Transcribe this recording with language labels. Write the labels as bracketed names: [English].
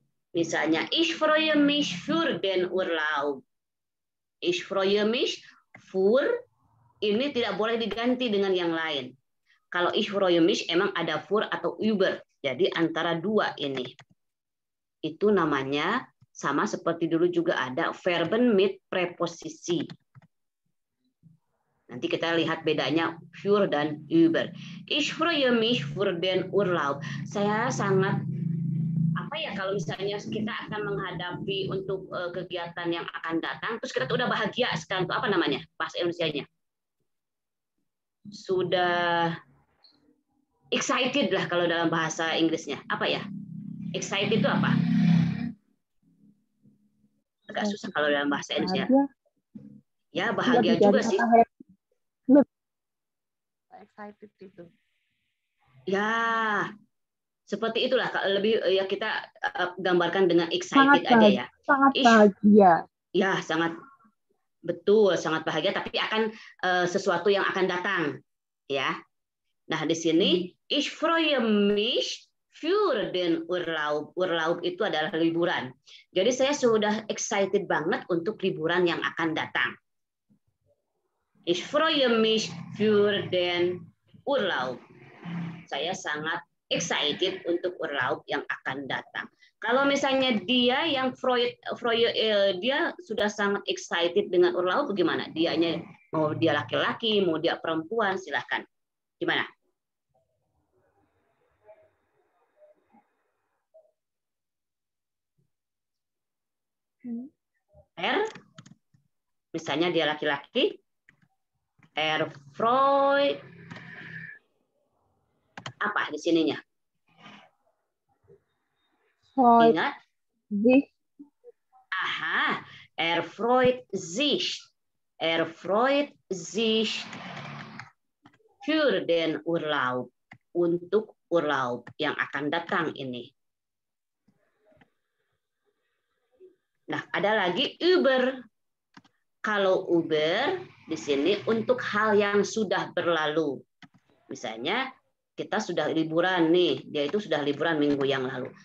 [Indonesian] Misalnya, [German] ich freue mich für den Urlaub. Ich freue mich für, [Indonesian] ini tidak boleh diganti dengan yang lain. Kalau [German] ich freue mich [Indonesian] emang ada für atau über. Jadi antara dua ini. Itu namanya sama seperti dulu juga ada verben mit preposisi. Nanti kita lihat bedanya für dan über. [German] Ich freue mich für den Urlaub. [Indonesian] Saya sangat kalau misalnya kita akan menghadapi untuk kegiatan yang akan datang, terus kita tuh udah bahagia sekarang tuh apa namanya bahasa Indonesianya? Sudah excited lah kalau dalam bahasa Inggrisnya. Apa ya? Excited itu apa? Agak susah kalau dalam bahasa Indonesia. Ya, bahagia juga sih. Excited itu. Ya, seperti itulah. Lebih ya kita gambarkan dengan Sangat excited aja ya. Sangat [German] Ich, [Indonesian] bahagia. ya, sangat betul, sangat bahagia. Tapi akan sesuatu yang akan datang, ya. Nah di sini [German] ich freue mich für den Urlaub. [Indonesian] Urlaub itu adalah liburan. Jadi saya sudah excited banget untuk liburan yang akan datang. [German] Ich freue mich für den Urlaub. [Indonesian] Saya sangat excited untuk Urlaub yang akan datang. Kalau misalnya dia yang dia sudah sangat excited dengan Urlaub, bagaimana? Dianya mau dia laki-laki, mau dia perempuan, silahkan. Gimana? Misalnya dia laki-laki, Freud, apa di sininya? [German] Freud. [Indonesian] Ingat? [German] Sich. Aha, freut sich. Freut sich für den Urlaub. [Indonesian] Untuk Urlaub yang akan datang ini. Nah, ada lagi über. Kalau über di sini untuk hal yang sudah berlalu. Misalnya kita sudah liburan nih, dia itu sudah liburan minggu yang lalu.